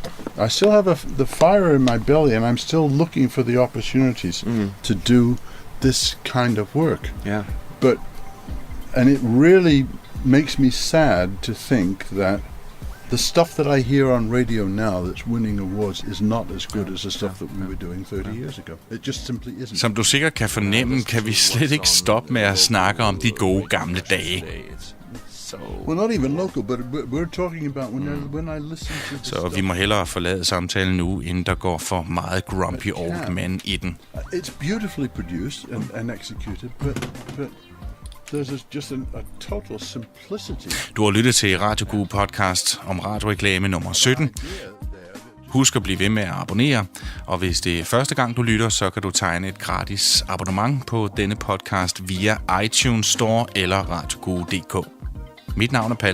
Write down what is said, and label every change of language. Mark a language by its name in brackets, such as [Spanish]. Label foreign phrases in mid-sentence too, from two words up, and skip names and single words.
[English] I still have the fire in my belly, and I'm still looking for the opportunities to do this kind of work. Yeah. And it really makes me sad to think that the stuff that I hear on radio now that's winning awards is not as good as the stuff that we were doing 30 years ago. It just simply isn't. [Danish] Som du sikkert kan fornemme, kan vi slet ikke stoppe med at snakke om de gode gamle dage. [English] Well, not even local, but we're talking about when I listen to. [Danish] Så vi må hellere forlade samtalen nu, inden der går for meget [English] grumpy old men [Danish] i den. [English] It's beautifully produced and executed, but there's just a total simplicity. [Danish] Du har lyttet til Radio Guru podcast om radioreklame nummer 17. Husk at blive ved med at abonnere, og hvis det er første gang du lytter, så kan du tegne et gratis abonnement på denne podcast via iTunes Store eller radioguru.dk. Mit navn er Palle Bo.